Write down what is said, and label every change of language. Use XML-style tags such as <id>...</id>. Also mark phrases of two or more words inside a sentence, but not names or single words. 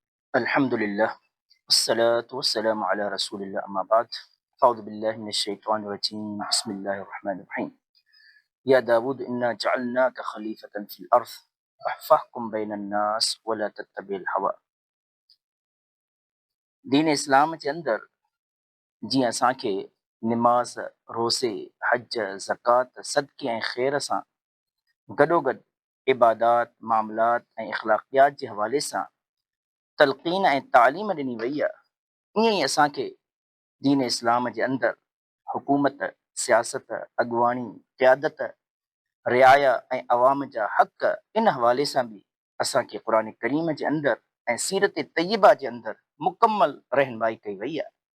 <ar>الحمد لله والصلاة والسلام على رسول الله أما بعد فأعوذ بالله من الشيطان الرجيم بسم الله الرحمن الرحيم يا داود إنا جعلناك خليفة في الأرض فاحكم بين الناس ولا تتبع الهوى.</ar> <sd>दीन इस्लाम जे अंदर जीअं असांखे निमाज़, रोज़े, हज, ज़कात, सदके ऐं ख़ैर सां गॾोगॾु इबादात, मामलात ऐं इख़्लाक़ियात जे हवाले सां तलक़ीन ऐं तालीम ॾिनी वई आहे, ईअं ई असांखे दीन इस्लाम जे अंदरि हुकूमत, सियासत, अॻुवाणी, क़यादत, रिआया ऐं अवाम जा हक़ इन हवाले सां बि असांखे क़ुर करीम जे अंदरि ऐं सीरत तय्यबा जे अंदरि मुकमल रहनुमाई कई वई आहे।</sd>